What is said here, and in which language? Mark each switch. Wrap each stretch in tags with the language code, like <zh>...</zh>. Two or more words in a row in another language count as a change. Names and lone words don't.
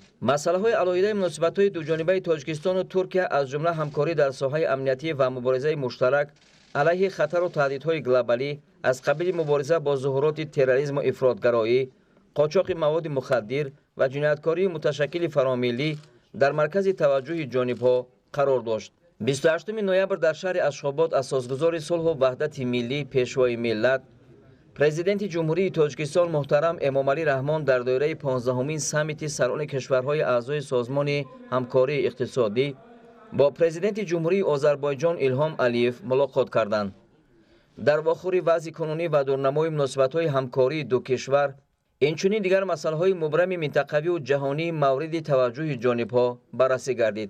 <tg>مسائل علاقه مناسبت‌های دو جانبه تاجیکستان و ترکیه از جمله همکاری در ساحه امنیتی و مبارزه مشترک علیه خطر و تهدیدهای گلوبالی از قبیل مبارزه با ظهورات تروریسم و افراطگرایی، قاچاق مواد مخدر و جنایتکاری متشکل فراملی در مرکز توجه جانب‌ها قرار داشت. 28 نوامبر در شهر اشخاباد اساسگزار صلح و وحدت ملی پیشوای ملت президенти ҷумҳурии тоҷикистон муҳтарам эмомалӣ раҳмон дар доираи 15-умин саммити сарони кишварҳои аъзои созмони ҳамкории иқтисодӣ бо президенти ҷумҳурии Озарбойҷон Илҳом Алиев мулоқот карданд. дар вохӯри вазъи кунунӣ ва дурнамои муносибатҳои ҳамкории ду кишвар инчунин дигар масъалаҳои мубрами минтақавию ҷаҳонӣ мавриди таваҷҷӯҳи ҷонибҳо баррасӣ гардид.</tg>